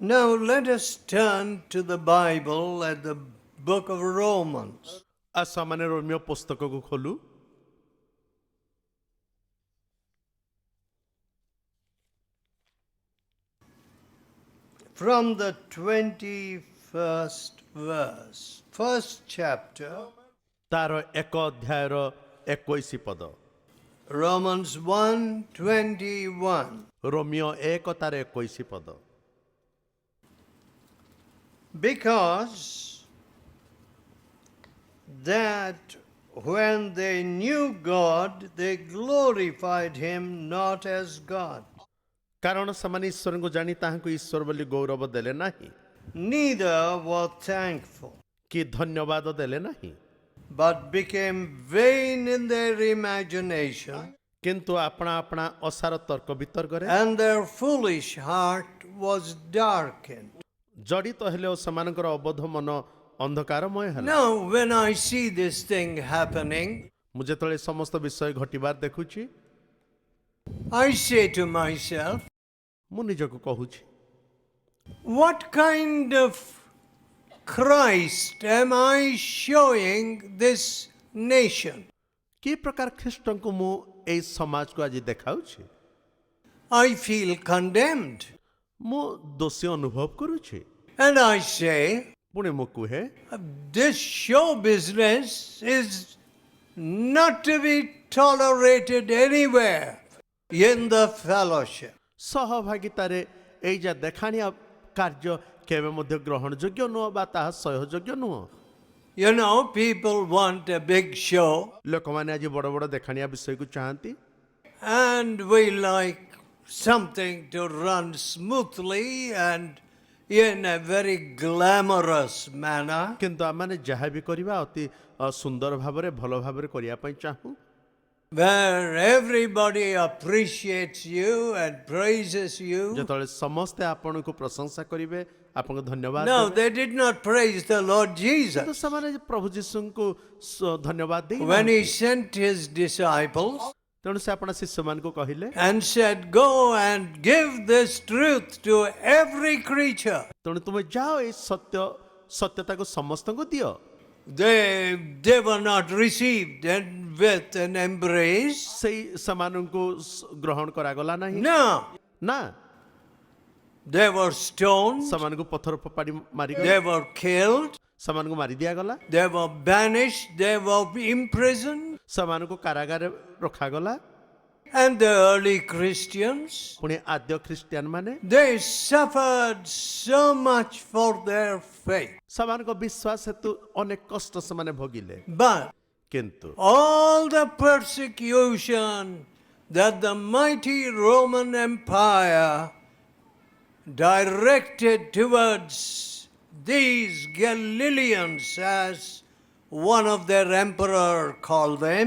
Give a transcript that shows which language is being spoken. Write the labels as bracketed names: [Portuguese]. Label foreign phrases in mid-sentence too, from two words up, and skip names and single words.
[English] Now let us turn to the Bible at the book of Romans. [Odia] ଆସ ମାନେ ରୋମିଓ ପୁସ୍ତକକୁ ଖୋଲୁ। [English] From the 21st verse, first chapter, [Odia] ତାର ଏକ ଅଧ୍ୟାୟର 21 ପଦ। [English] Romans 1:21. [Odia] ରୋମିଓ 1 ତାର 21 ପଦ। [English] Because that when they knew God, they glorified him not as God, [Odia] କାରଣ ସେମାନେ ଈଶ୍ୱରଙ୍କୁ ଜାଣି ତାହାଙ୍କୁ ଈଶ୍ୱର ବୋଲି ଗୌରବ ଦେଲେ ନାହିଁ, [English] neither were thankful, [Odia] କି ଧନ୍ୟବାଦ ଦେଲେ ନାହିଁ, [English] but became vain in their imagination, [Odia] କିନ୍ତୁ ଆପଣା ଆପଣା ଅସାର ତର୍କ ବିତର୍କରେ [English] and their foolish heart was darkened. [Odia] ଜଡ଼ିତ ହେଲେ ଓ ସେମାନଙ୍କର ଅବୋଧ ମନ ଅନ୍ଧକାରମୟ ହେଲା। [English] Now, when I see this thing happening, [Odia] ମୁଁ ଯେତେବେଳେ ସମସ୍ତ ବିଷୟ ଘଟିବାର ଦେଖୁଛି, [English] I say to myself, [Odia] ମୁଁ ନିଜକୁ କହୁଛି, [English] what kind of Christ am I showing this nation? [Odia] କି ପ୍ରକାର ଖ୍ରୀଷ୍ଟଙ୍କୁ ମୁଁ ଏଇ ସମାଜକୁ ଆଜି ଦେଖାଉଛି? [English] I feel condemned. [Odia] ମୁଁ ଦୋଷୀ ଅନୁଭବ କରୁଛି। [English] And I say, [Odia] ପୁଣି ମୁଁ କୁହେ, [English] this show business is not to be tolerated anywhere in the fellowship. [Odia] ସହଭାଗିତାରେ ଏଇ ଯା ଦେଖାଣିଆ କାର୍ଯ୍ୟ କେବେ ମଧ୍ୟ ଗ୍ରହଣଯୋଗ୍ୟ ନୁହଁ ବା ତାହା ସହଯୋଗ୍ୟ ନୁହଁ। [English] You know, people want a big show, [Odia] ଲୋକମାନେ ଆଜି ବଡ଼ ବଡ଼ ଦେଖାଣିଆ ବିଷୟକୁ ଚାହାନ୍ତି, [English] and we like something to run smoothly and in a very glamorous manner. [Odia] କିନ୍ତୁ ଆମମାନେ ଯାହା ବି କରିବା ଅତି ସୁନ୍ଦର ଭାବରେ ଭଲ ଭାବରେ କରିବା ପାଇଁ ଚାହୁଁ, [English] Where everybody appreciates you and praises you. [Odia] ଯେତେବେଳେ ସମସ୍ତେ ଆପଣଙ୍କୁ ପ୍ରଶଂସା କରିବେ, ଆପଣଙ୍କୁ ଧନ୍ୟବାଦ [English] No, [Odia] ଦେବେ। [English] they did not praise the Lord [Odia] କିନ୍ତୁ [English] Jesus. [Odia] ସେମାନେ ପ୍ରଭୁ ଯୀଶୁଙ୍କୁ ଧନ୍ୟବାଦ ଦେଇ [English] When he sent his disciples [Odia] ତେଣୁ ସେ ଆପଣ ଶିଷ୍ୟମାନଙ୍କୁ କହିଲେ, [English] and said, go and give this truth to every creature. [Odia] ତେଣୁ ତୁମେ ଯାଅ ଏଇ ସତ୍ୟତାକୁ ସମସ୍ତଙ୍କୁ ଦିଅ। [English] They were not received and with an embrace. [Odia] ସେଇ ସେମାନଙ୍କୁ ଗ୍ରହଣ କରାଗଲା ନାହିଁ, [English] No, [Odia] ନା [English] they were stoned, [Odia] ସେମାନଙ୍କୁ ପଥର ଫୋପାଡ଼ି ମାରିଗଲା, [English] they were killed, [Odia] ସେମାନଙ୍କୁ ମାରି ଦିଆଗଲା, [English] they were banished, they were imprisoned. [Odia] ସେମାନଙ୍କୁ କାରାଗାରରେ ରଖାଗଲା। [English] And the early Christians, [Odia] ପୁଣି ଆଦ୍ୟ ଖ୍ରୀଷ୍ଟିଆନ ମାନେ [English] they suffered so much for their faith. [Odia] ସେମାନଙ୍କ ବିଶ୍ୱାସ ହେତୁ ଅନେକ କଷ୍ଟ ସେମାନେ ଭୋଗିଲେ, [English] But [Odia] କିନ୍ତୁ [English] all the persecution that the mighty Roman Empire directed towards these Galileans, as one of their emperor called them,